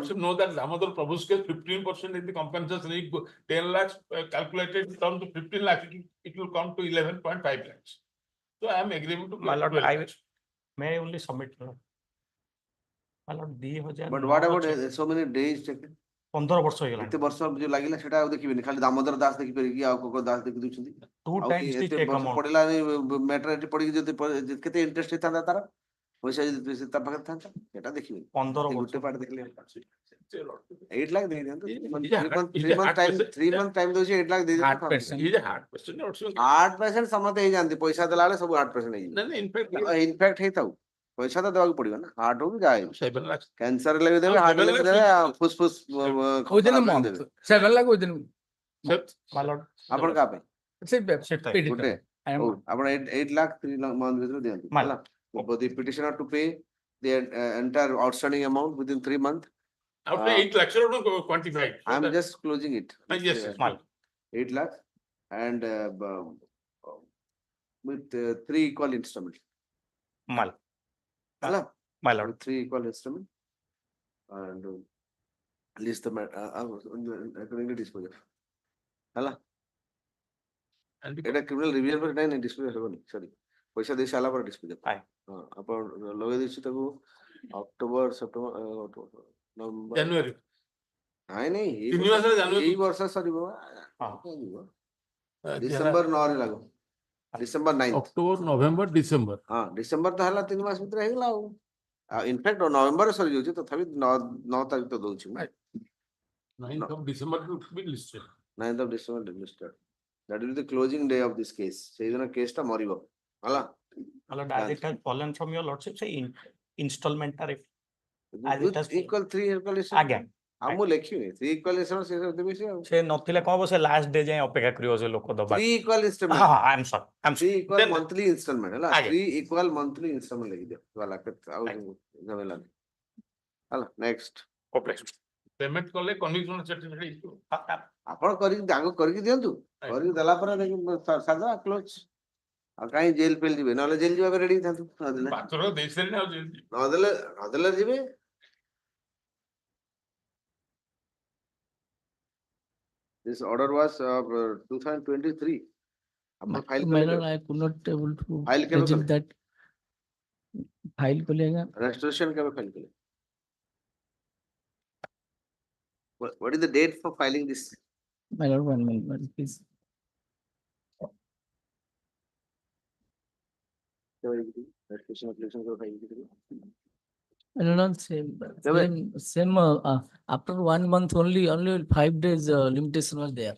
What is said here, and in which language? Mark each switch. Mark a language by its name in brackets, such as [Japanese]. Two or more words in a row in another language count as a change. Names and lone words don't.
[English] lordship know that Damodar Prabhu's case 15% is the compensation. If 10 lakhs calculated down to 15 lakhs, it will come to 11.5 lakhs. So I am agreeable to. My lord, 12 I lakhs. may only submit, my lord. My lord, 2009 But what about ଅଛି, so many days taken? [Odia] 15 ବର୍ଷ ହେଇଗଲାଣି। ଏତେ ବର୍ଷ ଯୋଉ ଲାଗିଲା ସେଟା ଆଉ ଦେଖିବେନି ଖାଲି ଦାମୋଦର ଦାସ ଦେଖିପାରିବେ କି ଆଉ କୋକ ଦାସ ଦେଖି ଦଉଛନ୍ତି। 2 ଆଉ [English] times the [Odia] ଏତେ check ବର୍ଷ amount। ପଡିଲା ମ୍ୟାଟର ଏଠି ପଡିକି ଯଦି କେତେ ଇଣ୍ଟରେଷ୍ଟ ହେଇଥାନ୍ତା ତାର ପଇସା ଯଦି ତା ପାଖରେ ଥାନ୍ତା ସେଟା ଦେଖିବେ। 15 ଗୋଟେ ବର୍ଷ। ପାର୍ଟ ଦେଖିଲେ 8 lakh ଦେଇ ଦିଅନ୍ତୁ। [English] He's a 3 month time hard 3 month time [Odia] ଦଉଛି 8 lakh ଦେଇ Hard ଦିଅନ୍ତୁ। [English] person. He's a hard person. Lordship. [Odia] 8% ସମସ୍ତେ ହେଇଯାନ୍ତି ପଇସା ଦେଲା ବେଳେ ସବୁ 8% ହେଇଯିବ। [English] No, no, in fact, [Odia] ଇନଫ୍ୟାକ୍ଟ ହେଇଥାଉ ପଇସା ତ ଦେବାକୁ ପଡିବ ନା ହାର୍ଟ ହଉ କି ଯାହା ହଉ [English] 7 lakhs. [Odia] କ୍ୟାନ୍ସର ହେଲେ ବି ଦେବେ No, ହାର୍ଟ ହେଲେ ବି 7 ଦେବେ lakhs. ଫୁସଫୁସ [English] Within a [Odia] ଖରାପ ହେଲେ month. ଦେବେ। [English] 7 lakh within. My lord. [Odia] ଆପଣ କାହା ପାଇଁ ସେଟା ଗୋଟେ ହଉ ଆପଣ 8 lakh 3 month ଭିତରେ ଦିଅନ୍ତୁ My ହେଲା। [English] For the petitioner to pay the entire outstanding amount within 3 months. After 8 lakhs, you don't quantify. So I'm that- just closing it. Yes, yes. My lord. 8 lakhs and with 3 equal instruments. My lord. Hello? My lord. With 3 equal instruments and list the according to disposal. Hello? And [Odia] এটা [English] criminal revision [Odia] ପରେ ନାଇଁ disposal ହେବନି ସରି ପଇସା ଦେଇ ସାରିଲା ପରେ disposal। ଆଏ। ହଁ ଆପଣ ଲଗେଇ ଦେଇଛୁ ତାକୁ ଅକ୍ଟୋବର ସେପ୍ଟେମ୍ବର ନଭେମ୍ବର January. ନାଇଁ ନାଇଁ ତିନି ମାସରେ ଜାନୁଆରୀ ଏଇ ବର୍ଷ ସରିବ ଡିସେମ୍ବର 9 ରେ ଲାଗୁ ଡିସେମ୍ବର 9 [English] October, November, December. [Odia] ହଁ ଡିସେମ୍ବର ତ ହେଲା 3 ମାସ ଭିତରେ ହେଇଗଲା ଆଉ ଇନଫ୍ୟାକ୍ଟ ନଭେମ୍ବର ସରିଯାଉଛି ତଥାପି 9 ତାରିଖ ତ ଦଉଛି ମୁଁ [English] 9th of December to be listed. 9th of December listed. That will be the closing day of this case. [Odia] ସେଇଦିନ କେସ୍ ଟା ମରିବ ହେଲା। [English] My lord, as it has fallen from your lordship, say installment tariff. As it has equal 3 equal [Odia] ଆଜ୍ଞା। ଆଉ ମୁଁ ଲେଖିବି [English] 3 equal instruments [Odia] ସେ ଦେବେ ସେ ଆଉ ସେ ନଥିଲେ କଣ ହବ ସେ [English] last day [Odia] ଯାଏଁ ଅପେକ୍ଷା କରିବ ସେ ଲୋକ ଦବା। [English] 3 equal instruments। ହଁ I am sorry. 3 equal monthly installment [Odia] ହେଲା ଆଜ୍ଞା। [English] 3 equal monthly installment [Odia] ଲେଖିଦିଅ वाला ଆଉ ଝାମେଲା ନାହିଁ ହେଲା। ନେକ୍ସଟ [English] Payment କଲେ conviction certificate issue. [Odia] ଆପଣ କରିକି ଆଗ କରିକି ଦିଅନ୍ତୁ କରିକି ଦେଲା ପରେ ସାଧା କ୍ଲୋଜ ଆଉ କାହିଁ ଜେଲ ଫେଲ ଯିବେ ନହେଲେ ଜେଲ ଯିବା ପାଇଁ ରେଡି ହେଇଥାନ୍ତୁ ନଦେଲେ ପାତ୍ର ଦେଇସାରିନି ଆଉ ଯେମିତି। ନଦେଲେ ଯିବେ। [English] This order was 2023. [Odia] ଆପଣ ଫାଇଲ [English] My lord, I could not able to [Odia] ଫାଇଲ କେବେ reject କଲେ [English] that. File करेगा। restoration [Odia] କେବେ ଫାଇଲ କଲେ [English] what is the date for filing this My lord, 1 minute, please. No, no, same, after 1 month only 5 days limitation was there.